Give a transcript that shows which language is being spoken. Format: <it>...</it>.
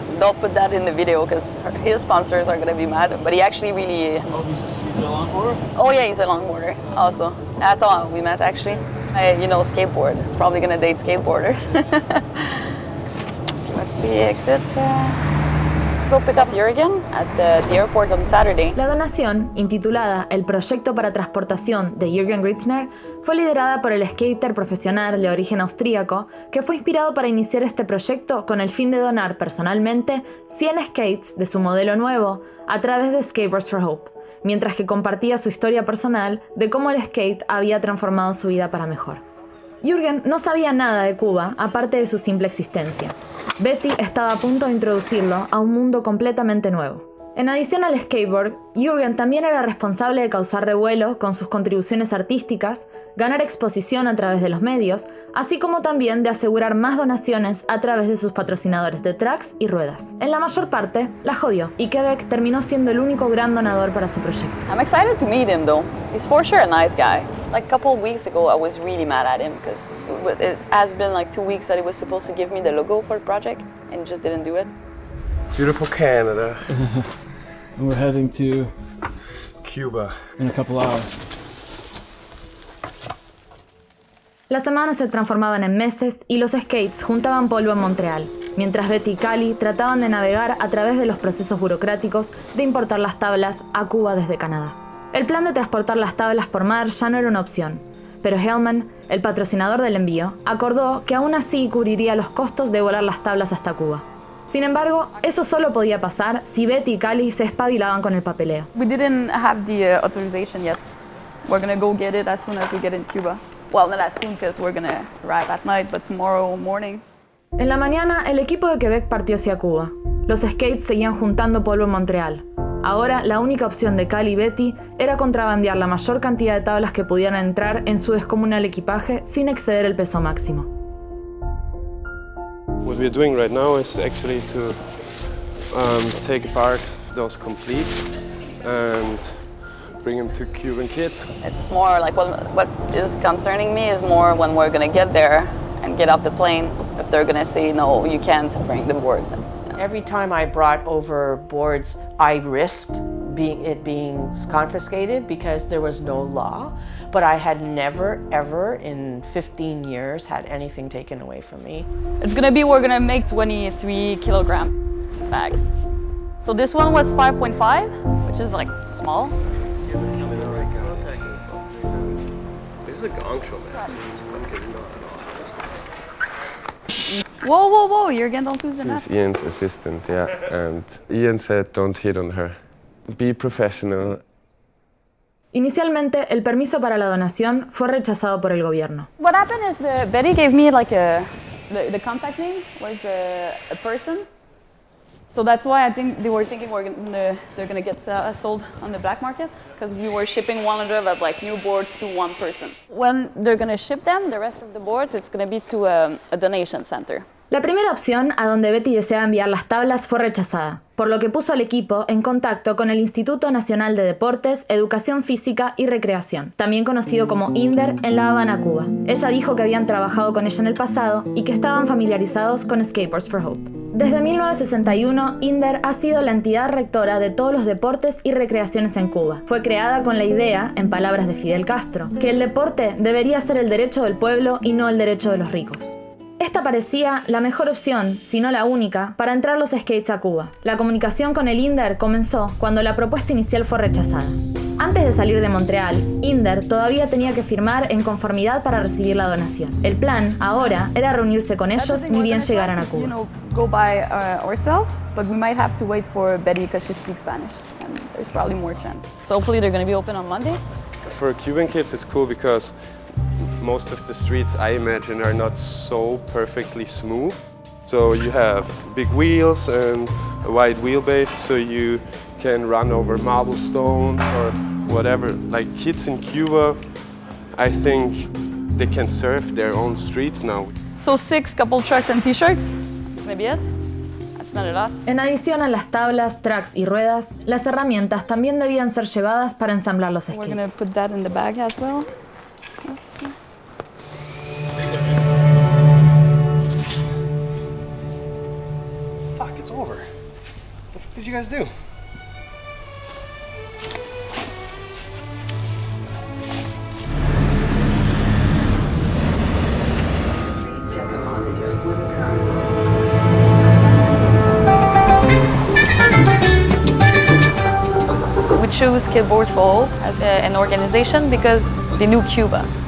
<en>Don't put that in the video because his sponsors are going to be mad, but he actually really... Oh, he's a longboarder? Oh yeah, he's a longboarder also. That's how we met actually. Skateboard. Probably going to date skateboarders. That's the exit. Go pick up Juergen at the airport on Saturday.</en> <es>La donación, intitulada El Proyecto para Transportación de Juergen Ritzner, fue liderada por el skater profesional de origen austríaco que fue inspirado para iniciar este proyecto con el fin de donar personalmente 100 skates de su modelo nuevo a través de Skateboards for Hope, mientras que compartía su historia personal de cómo el skate había transformado su vida para mejor. Juergen no sabía nada de Cuba, aparte de su simple existencia. Betty estaba a punto de introducirlo a un mundo completamente nuevo. En adición al skateboard, Juergen también era responsable de causar revuelo con sus contribuciones artísticas, ganar exposición a través de los medios, así como también de asegurar más donaciones a través de sus patrocinadores de tracks y ruedas. En la mayor parte, la jodió, y Quebec terminó siendo el único gran donador para su proyecto.</es> <en>I'm excited to meet him though. He's for sure a nice guy. Like a couple of weeks ago, I was really mad at him because it has been like 2 weeks that he was supposed to give me the logo for the project and he just didn't do it. Beautiful Canada. And we're heading to Cuba in a couple hours.</en> <es>Las semanas se transformaban en meses y los skates juntaban polvo en Montreal, mientras Betty y Kallie trataban de navegar a través de los procesos burocráticos de importar las tablas a Cuba desde Canadá. El plan de transportar las tablas por mar ya no era una opción, pero Hellman, el patrocinador del envío, acordó que aún así cubriría los costos de volar las tablas hasta Cuba. Sin embargo, eso solo podía pasar si Betty y Kallie se espabilaban con el papeleo.</es> <en>We didn't have the authorization yet. We're gonna go get it as soon as we get in Cuba. Well, not as soon because we're gonna arrive at night, but tomorrow morning.</en> <es>En la mañana, el equipo de Quebec partió hacia Cuba. Los skates seguían juntando polvo en Montreal. Ahora, la única opción de Kallie y Betty era contrabandear la mayor cantidad de tablas que pudieran entrar en su descomunal equipaje sin exceder el peso máximo.</es> <en>What we're doing right now is actually to take apart those completes and bring them to Cuban kids. It's more like what is concerning me is more when we're gonna get there and get off the plane, if they're gonna say, no, you can't bring the boards in. Every time I brought over boards, I risked it being confiscated because there was no law, but I had never, ever in 15 years had anything taken away from me. We're gonna make 23 kilogram bags. So this one was 5.5, which is like small. This is a gong show, man. It's fucking not at Whoa, all. whoa, whoa, Juergen, don't lose the mess. He's Ian's assistant, yeah. And Ian said don't hit on her. Be professional.</en> <es>Inicialmente, el permiso para la donación fue rechazado por el gobierno.</es> <en>What happened is Betty gave me like the contact name was a person. So that's why I think they were thinking they're gonna get sold on the black market because we were shipping 100 of like new boards to one person. When they're gonna ship them, the rest of the boards, it's gonna be to a donation center.</en> <es>La primera opción a donde Betty deseaba enviar las tablas fue rechazada, por lo que puso al equipo en contacto con el Instituto Nacional de Deportes, Educación Física y Recreación, también conocido como INDER, en La Habana, Cuba. Ella dijo que habían trabajado con ella en el pasado y que estaban familiarizados con Skateboards for Hope. Desde 1961, INDER ha sido la entidad rectora de todos los deportes y recreaciones en Cuba. Fue creada con la idea, en palabras de Fidel Castro, que el deporte debería ser el derecho del pueblo y no el derecho de los ricos. Esta parecía la mejor opción, si no la única, para entrar los skates a Cuba. La comunicación con el INDER comenzó cuando la propuesta inicial fue rechazada. Antes de salir de Montreal, Inder todavía tenía que firmar en conformidad para recibir la donación. El plan, ahora, era reunirse con ellos ni bien llegaran a Cuba.</es> <en>Go by ourselves, but we might have to wait for Betty because she speaks Spanish, and there's probably more chance. So hopefully they're going to be open on Monday. For Cuban kids, it's cool because most of the streets, I imagine, are not so perfectly smooth. So you have big wheels and a wide wheelbase, so you can run over marble stones or whatever. Like kids in Cuba, I think they can surf their own streets now. So 6 couple trucks and t-shirts, maybe it? That's not a lot.</en> <es>En adición a las tablas, tracks y ruedas, las herramientas también debían ser llevadas para ensamblar los skates.</es> <en>We're going to put that in the bag as well. Fuck, it's over. What did you guys do? We chose Skateboards for Hope as an organization because they knew Cuba.</en>